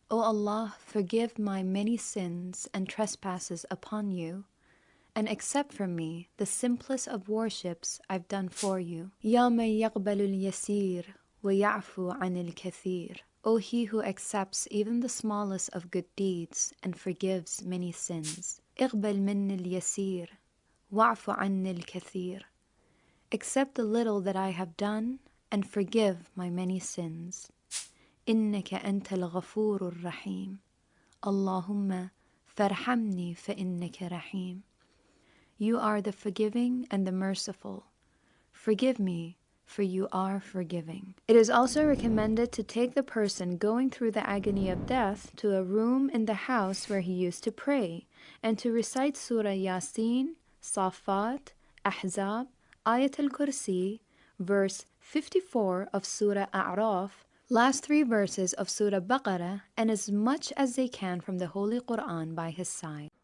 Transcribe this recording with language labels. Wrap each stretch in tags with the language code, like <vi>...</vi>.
<en>O Allah, forgive my many sins and trespasses upon you, and accept from me the simplest of worships I've done for you.</en> <ar>يَا مَنْ يَقْبَلُ الْيَسِيرَ وَيَعْفُو عَنِ الْكَثِيرِ.</ar> <en>O He who accepts even the smallest of good deeds and forgives many sins.</en> <ar>اقبل مني اليسير وَاعْفُ عَنِّي الْكَثِيرِ.</ar> <en>Accept the little that I have done and forgive my many sins.</en> <ar>إنك أنت الغفور الرحيم. اللهم فارحمني فإنك رحيم.</ar> <en>You are the forgiving and the merciful. Forgive me, for you are forgiving. It is also recommended to take the person going through the agony of death to a room in the house where he used to pray, and to recite Surah Yasin, Safat, Ahzab, Ayat al-Kursi, verse 54 of Surah A'raf, last 3 verses of Surah Baqarah, and as much as they can from the Holy Quran by his side.</en>